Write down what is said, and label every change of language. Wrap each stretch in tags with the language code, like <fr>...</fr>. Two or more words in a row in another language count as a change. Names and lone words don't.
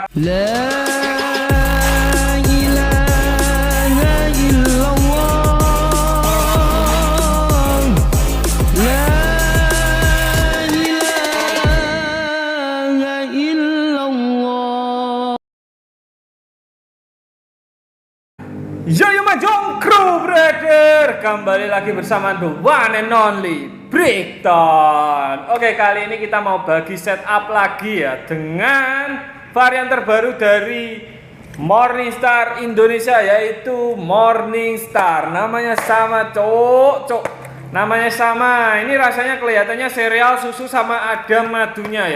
<ar>لا إله إلا الله. لا إله إلا الله.</ar> <en>Yo Majong Crew Brother,</en> <id>kembali lagi bersama</id> <en>the one and only</en> <id>Breakdown. Oke, kali ini kita mau bagi setup lagi ya dengan varian terbaru dari Morningstar Indonesia, yaitu Morningstar. Namanya sama, cok. Namanya sama. Ini rasanya kelihatannya sereal susu sama ada madunya ya.</id>